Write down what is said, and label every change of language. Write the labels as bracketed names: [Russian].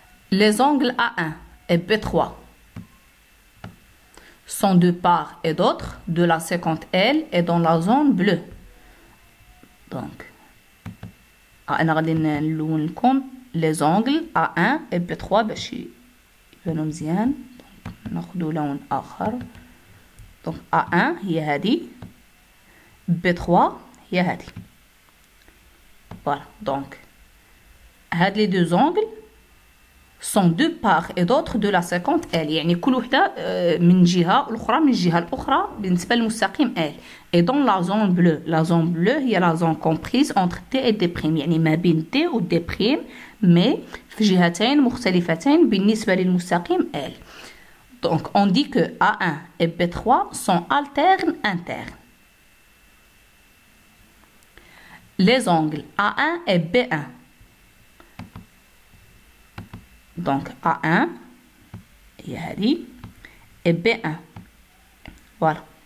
[French] Les angles A1 et B3 sont de part et d'autre de la séquente L et dans la zone bleue. [Arabic] Donc, أنا غادي نلون لكم [French] les angles A1 et B3 [Arabic] باش يبانو مزيان. ناخدو لون آخر. Donc A1 هي هادي، B3 هي هادي. [French] Voilà, donc هاد les deux angles sont de part et d'autre de la séquente L. [Arabic] يعني كل وحدة من جهة والأخرى من الجهة الأخرى بالنسبة للمستقيم L. [French] Et dans la zone bleue هي la zone comprise entre D et D'. [Arabic] يعني ما بين D و D'، mais في جهتين مختلفتين بالنسبة للمستقيم L. [French] Donc on dit que A1 et B3 sont alternes internes. Les angles A1 et B1. Donc A1 هي هذه et B1. Voilà.